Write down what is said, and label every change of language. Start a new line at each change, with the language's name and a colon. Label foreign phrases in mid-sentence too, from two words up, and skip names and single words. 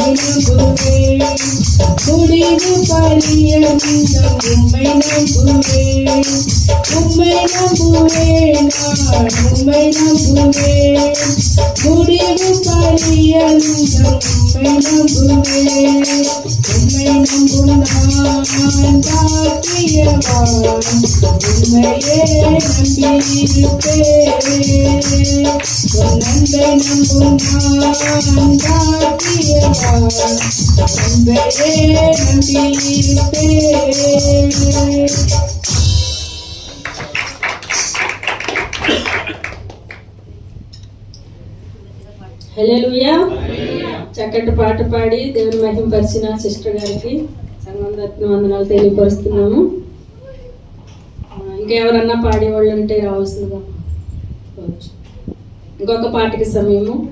Tamil: நம்புவேன் முடிவு பரியந்தம் உண்மை நம்புவேன் உண்மை நம்புவேன் நான் உண்மை நம்புவேன் முடிவு பரியந்தம் உண்மை நம்புவேன் உண்மை நம்பும் நான் பாக்கியவான் உண்மையே நம்பியிருப்பேன் உன் அன்பை நம்பும் நான் பாக்கியவான் உண்மையே நம்பியிருப்பேன்.
Telugu: హల్లెలూయా. చక్కటి పాట పాడి దేవుని మహిమపరిచిన సిస్టర్ గారికి సంఘం తరపున వందనాలు తెలియపరుస్తున్నాము. ఇంకెవరన్నా పాడేవాళ్ళు ఉంటే రావాల్సిందిగా ఇంకొక పాటకి సమయము.